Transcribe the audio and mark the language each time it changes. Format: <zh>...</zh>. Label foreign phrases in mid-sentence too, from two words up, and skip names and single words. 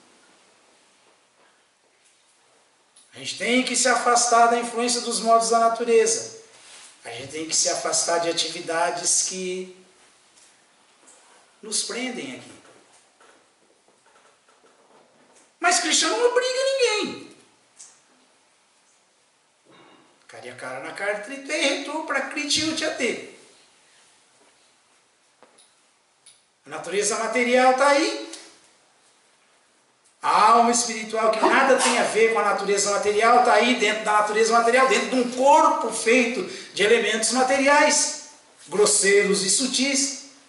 <pt>A gente tem que se afastar da influência dos modos da natureza. A gente tem que se afastar de atividades que nos prendem aqui. Mas Krishna não obriga ninguém.</pt> <sa>कार्यकर नकर् त्रिते रेतु प्रकृति उच्यते.</sa> <pt>A natureza material está aí. A alma espiritual, que nada tem a ver com a natureza material, está aí dentro da natureza material, dentro de um corpo feito de elementos materiais, grosseiros e sutis.</pt>